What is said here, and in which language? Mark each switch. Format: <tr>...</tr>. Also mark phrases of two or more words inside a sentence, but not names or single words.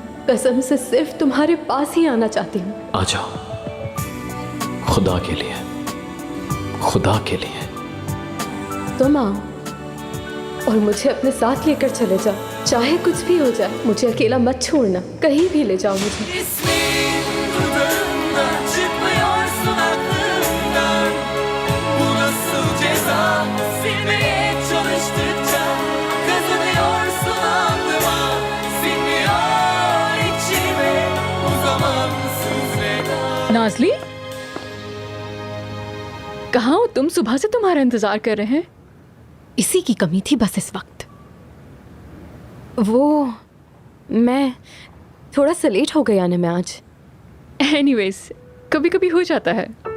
<hi>कसम से सिर्फ तुम्हारे पास ही आना चाहती हूँ। आ जाओ, खुदा के लिए, खुदा के लिए। तुम आओ और मुझे अपने साथ लेकर चले जाओ, चाहे कुछ भी हो जाए। मुझे अकेला मत छोड़ना, कहीं भी ले जाओ मुझे।</hi> <tr>İsmin dudağımda, çıkmıyorsun aklımdan. Bu nasıl ceza? Silmeye çalıştıkça kazanıyorsun alnıma. Sinmiyor içime o zamansız veda.</tr> <hi>नाज़ली, कहाँ हो तुम? सुबह से तुम्हारा इंतजार कर रहे हैं। इसी की कमी थी बस इस वक्त। वो मैं थोड़ा सा लेट हो गया ना मैं आज। एनीवेज, कभी कभी हो जाता है।</hi>